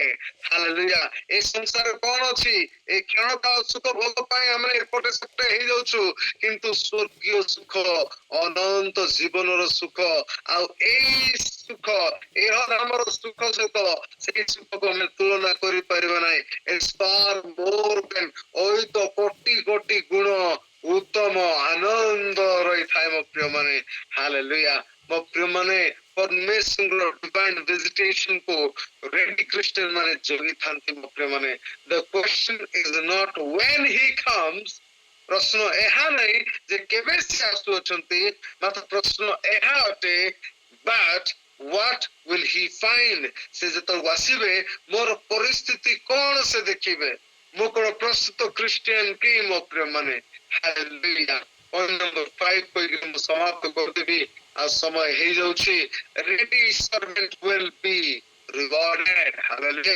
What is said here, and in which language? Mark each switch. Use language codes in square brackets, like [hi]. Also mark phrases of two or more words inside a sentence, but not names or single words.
[or] ହାଲେଲୁୟା। ଏ ସଂସାର କଣ ଅଛି? ଏ କ୍ଷଣକା ସୁଖ ଭୋଗ ପାଇଁ ଆମେ ଏପଟେ ସେପଟେ ହେଇଯାଉଛୁ, କିନ୍ତୁ ସ୍ୱର୍ଗୀୟ ସୁଖ, ଅନନ୍ତ ଜୀବନର ସୁଖ, ଆଉ ଏଇ ସୁଖ, ଆମର ସୁଖ ସହିତ ସେଇ ସୁଖକୁ ଆମେ ତୁଳନା କରିପାରିବା ନାହିଁ। [en] It's far more than [or] ଅୟୁତ କୋଟି କୋଟି ଗୁଣ ଉତ୍ତମ ଆନନ୍ଦ ରହିଥାଏ ମୋ ପ୍ରିୟ ମାନେ। ହାଲେଲୁୟା। ମୋ ପ୍ରିୟ ମାନେ, ପରମେଶ୍ୱରଙ୍କର [en] divine visitation [or] କୁ [en] ready Christian [or] ମାନେ ଜଗିଥାନ୍ତି ମୋ ପ୍ରିୟ ମାନେ। [en] The question is not when he comes, [or] ପ୍ରଶ୍ନ ଏହା ନାହିଁ ଯେ କେବେ ସେ ଆସୁଅଛନ୍ତି, ମାତ୍ର ପ୍ରଶ୍ନ ଏହା ଅଟେ [en] but what will he find, [or] ସେ ଯେତେବେଳେ ଆସିବେ ମୋର ପରିସ୍ଥିତି କଣ ସେ ଦେଖିବେ, ମୁଁ କଣ ପ୍ରସ୍ତୁତ ଖ୍ରୀଷ୍ଟିଆନ କି ମୋ ପ୍ରିୟ ମାନେ। ହାଲେଲୁୟା। [en] point number [or] 5 କହିକି ମୁଁ ସମାପ୍ତ କରିଦେବି, ଆଉ ସମୟ ହେଇଯାଉଛି। [en] ready servant will be rewarded, hallelujah।